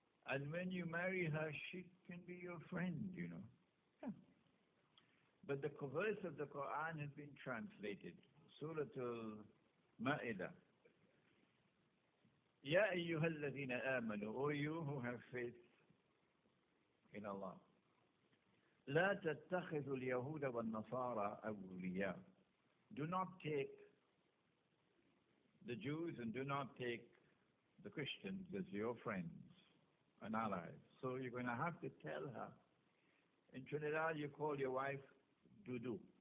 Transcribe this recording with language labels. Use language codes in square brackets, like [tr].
[en] And when you marry her, she can be your friend, you know. Yeah. But the verse of the Quran has been translated. Surah Al-Ma'idah. [ar] Ya ayyuhalladhina amanu, [en] O you who have faith in Allah. [ar] لا تتخذوا اليهود والنصارى أولياء. [en] Do not take the Jews and do not take the Christians as your friends and allies. So you're going to have to tell her. In Trinidad, you call your wife Dudu.